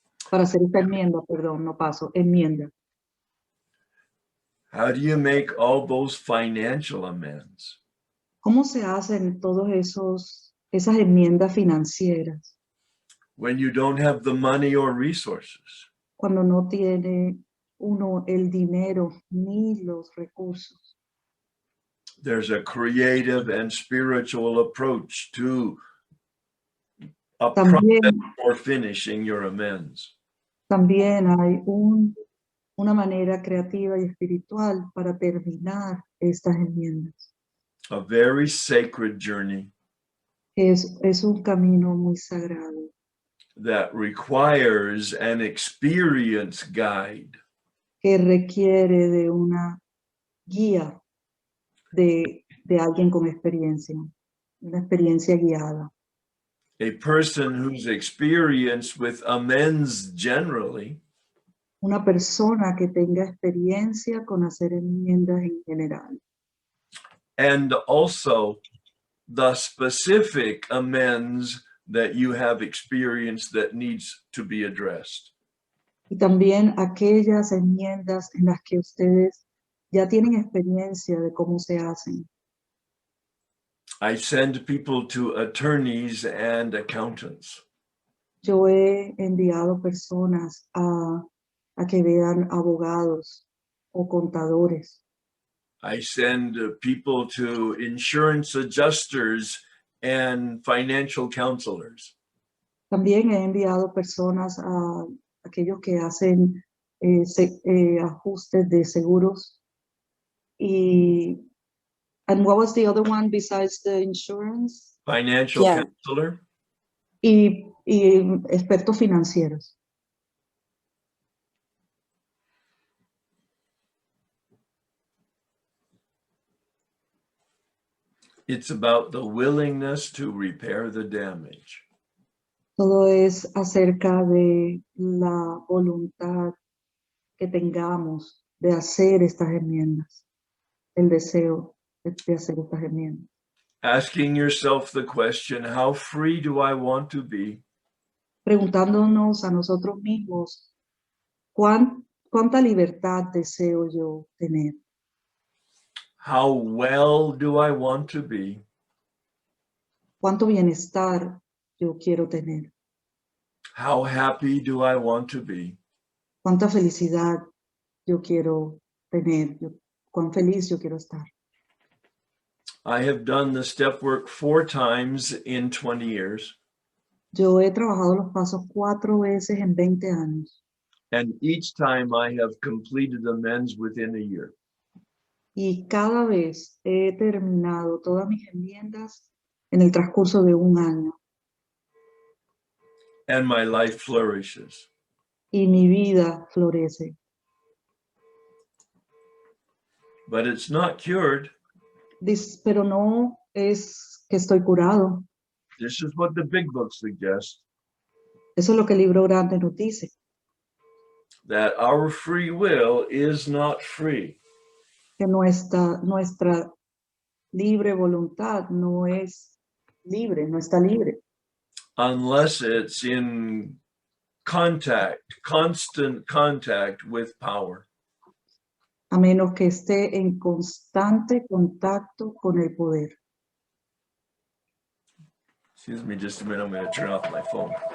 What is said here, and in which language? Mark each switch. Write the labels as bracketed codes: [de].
[es] Para hacer esta enmienda, perdón, no paso, enmienda. [en] How do you make all those financial amends? [es] ¿Cómo se hacen todos esas enmiendas financieras [en] When you don't have the money or resources? [es] cuando no tiene uno el dinero ni los recursos? [en] There's a creative and spiritual approach to a [es] También, [en] process for finishing your amends. [es] también hay una manera creativa y espiritual para terminar estas enmiendas. [en] A very sacred journey [es] Es un camino muy sagrado [en] that requires an experience guide. [es] que requiere de una guía de alguien con experiencia, una experiencia guiada. [en] A person who's experienced with amends generally [es] Una persona que tenga experiencia con hacer enmiendas en general. [en] and also the specific amends that you have experienced that needs to be addressed. [es] Y también aquellas enmiendas en las que ustedes ya tienen experiencia de cómo se hacen. [en] I send people to attorneys and accountants. [es] Yo he enviado personas a que vean abogados o contadores. [en] I send people to insurance adjusters and financial counselors. [es] También he enviado personas a aquellos que hacen ajustes de seguros. [en] And what was the other one besides the insurance? Financial Yeah. counselor. [es] Y expertos financieros. [en] It's about the willingness to repair the damage. [es] Todo es acerca de la voluntad que tengamos de hacer estas enmiendas, el deseo de hacer estas enmiendas. [en] Asking yourself the question, how free do I want to be? [es] Preguntándonos a nosotros mismos, ¿cuánta libertad deseo yo tener? [en] How well do I want to be? [es] ¿Cuánto bienestar yo quiero tener? [en] How happy do I want to be? [es] ¿Cuánta felicidad yo quiero tener? ¿Cuán feliz yo quiero estar? [en] I have done the step work 4 times in 20 years. [es] Yo he trabajado los pasos 4 veces en 20 años. [en] And each time I have completed amends within a year. [es] Y cada vez he terminado todas mis enmiendas en el transcurso de un año. [en] And my life flourishes. [es] Y mi vida florece. [en] But it's not cured. [es] Pero no es que estoy curado. [en] This is what the big book suggests. [es] Eso es lo que el libro grande nos dice. [en] That our free will is not free. [es] Que nuestra libre voluntad no es libre, no está libre. [en] Unless it's in constant contact with power. [es] A menos que esté en constante contacto con el poder. [en] Excuse me just a minute, I'm going to turn off my phone.